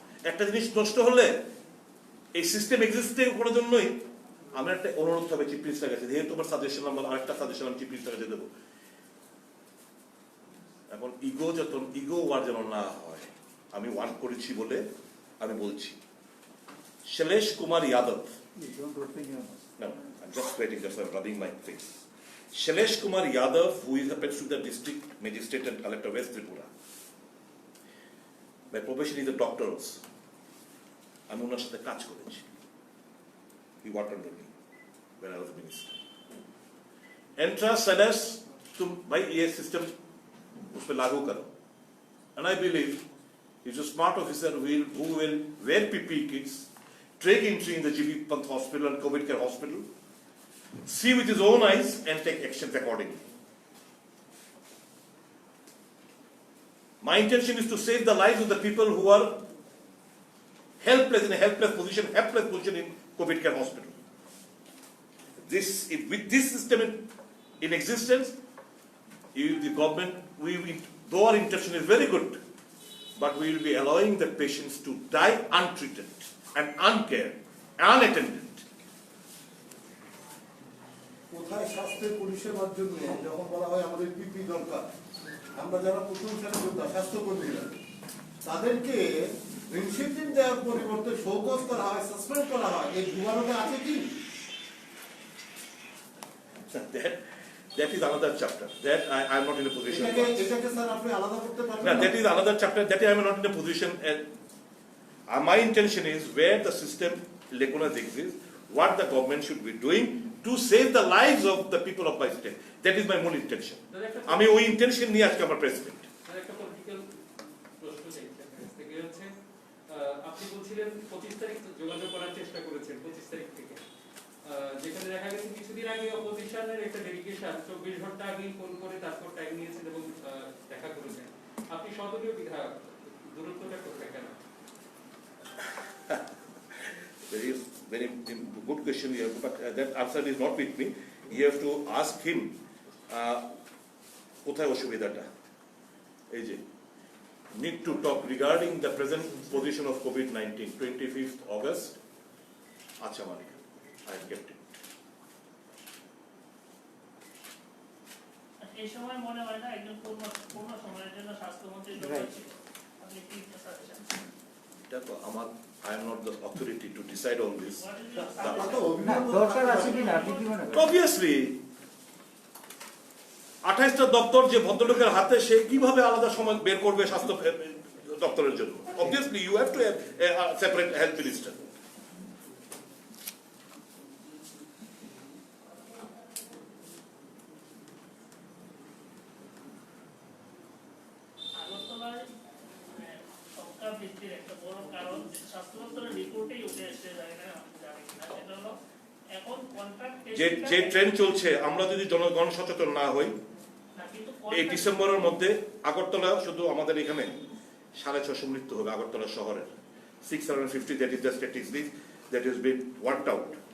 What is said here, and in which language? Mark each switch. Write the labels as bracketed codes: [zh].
[bn] একটা জিনিস নষ্ট হলে এই সিস্টেম এক্সিস্ট করার জন্যই আমরা একটা অনুরোধ হবে চিফ মিনিস্টার কাছে, যেহেতু তোমার সাজেশন আমরা আরেকটা সাজেশন আমি চিফ মিনিস্টার কাছে দেবো। এখন ইগো ওয়ার যেন না হয়, আমি ওয়ার্ক করেছি বলে আমি বলছি। Shailesh Kumar Yadav, [en] You don't open your mouth. no, I'm just waiting, just I'm rubbing my face. Shailesh Kumar Yadav, who is happens to be the district magistrate and collector of West Tripura. By profession is a doctor also. [bn] আমি ওনার সাথে কাজ করেছি। [en] He worked under me when I was a minister. [hi] Entra Shailesh, तुम भाई ये system उस पे लागू करो। [en] And I believe he's a smart officer who will wear PPE kits, take entry in the GB Pant Hospital and COVID Care Hospital, see with his own eyes and take actions accordingly. My intention is to save the lives of the people who are helpless in in COVID Care Hospital. With this system in existence, the government, though our intention is very good, but we will be allowing the patients to die untreated and uncared, unattended. [bn] কোথায় স্বাস্থ্যের পরিষেবার জন্য যখন বলা হয় আমাদের পিপি দরকার, আমরা যারা প্রথম শ্রেণীর যোদ্ধা স্বাস্থ্যকর্মীরা তাদেরকে ইনসেন্টিভ দেওয়ার পরিবর্তে শোকজ করা হয়, সাসপেন্ড করা হয়, এই দুর্ভাগ্য আছে কি? [en] That is another chapter. That I am not in a position. [bn] এটাকে স্যার আপনি আলাদা করতে পারবেন [en] No, [bn] না? [en] that is another chapter. That I am not in a position. My intention is where the system lacunas exist, what the government should be doing to save the lives of the people of my state. That is my main intention. [bn] আমি ওই intention নিয়ে আজকে আমার president. একটা political প্রশ্ন থেকে হচ্ছে আপনি বলছিলেন 25 তারিখ যোগাযোগ করার চেষ্টা করেছেন 25 তারিখ থেকে, যেখানে দেখা গেছে কিছুদিন আগে অপোজিশনের একটা ডেলিগেশন 24 ঘন্টা আগে ফোন করে তারপর টাইম নিয়েছেন এবং দেখা করেছেন। আপনি সদলীয় বিধায়ক, দূরত্বটা কোথায় কেন? [en] Very good question here, but that answer is not with me. You have to ask him. [bn] কোথায় অসুবিধাটা? এই যে [en] need to talk regarding the present position of COVID-19, 25th August. [bn] আচ্ছা মালিক, [en] I have kept it. [bn] এই সময় মনে হয় না একজন পূর্ণ সময়ের জন্য স্বাস্থ্যমন্ত্রী দরকার ছিল। আপনি কি সাজেশন? দেখো আমার I am not the authority to decide all this. [en] What is your [bn] আপনার তো [en] suggestion? [bn] অভিনয় দরকার আছে কি না আপনি কি মনে করেন? Obviously 28টা দপ্তর যে ভদ্রলোকের হাতে, সে কিভাবে আলাদা সময় বের করবে স্বাস্থ্য দপ্তরের জন্য? [en] Obviously you have to have a separate health minister. [bn] আগরতলায় সংখ্যা বৃদ্ধির একটা বড় কারণ স্বাস্থ্য দপ্তরের রিপোর্টেই উঠে এসেছে, জানি না আপনি জানেন কিনা, সেটা হলো এখন কন্ট্রাক্ট যে ট্রেন চলছে, আমরা যদি জনগণ সচেতন না হই, এই ডিসেম্বরের মধ্যে আগরতলা, শুধু আমাদের এখানে 650 মৃত্যু হবে আগরতলা শহরের। [en] 650, that is the statistics that has been worked out.